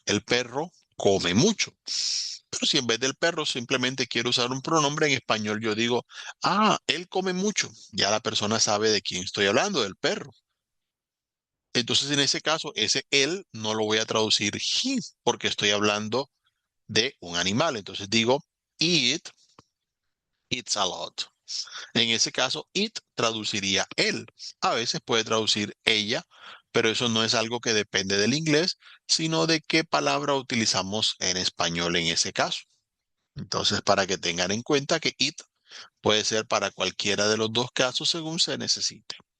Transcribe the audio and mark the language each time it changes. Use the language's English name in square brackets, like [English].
[Spanish] El perro come mucho. Pero si en vez del perro simplemente quiero usar un pronombre en español, yo digo, él come mucho. Ya la persona sabe de quién estoy hablando, del perro. Entonces, en ese caso, ese él no lo voy a traducir he, porque estoy hablando de un animal. Entonces digo, [English] it eats a lot. [Spanish] En ese caso, it traduciría él. A veces puede traducir ella, pero eso no es algo que depende del inglés, sino de qué palabra utilizamos en español en ese caso. Entonces, para que tengan en cuenta que it puede ser para cualquiera de los dos casos según se necesite.